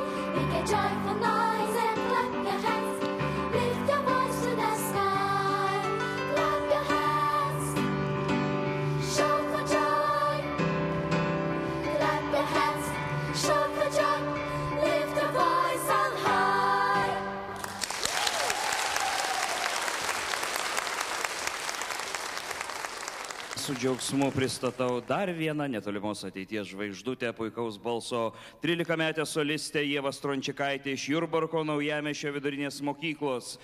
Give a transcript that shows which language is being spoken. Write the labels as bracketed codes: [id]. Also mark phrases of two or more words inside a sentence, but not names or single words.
[en] Make a joyful noise and clap your hands. Lift your voice to the sky. Clap your hands. Shout for joy. Clap your hands. Shout for joy. Lift your voice on high. [lt] Su džiaugsmu pristatau dar vieną netolimos ateities žvaigždutę, puikaus balso 13-metę solistę Ievą Strončikaitę iš Jurbarko Naujamiesčio vidurinės mokyklos.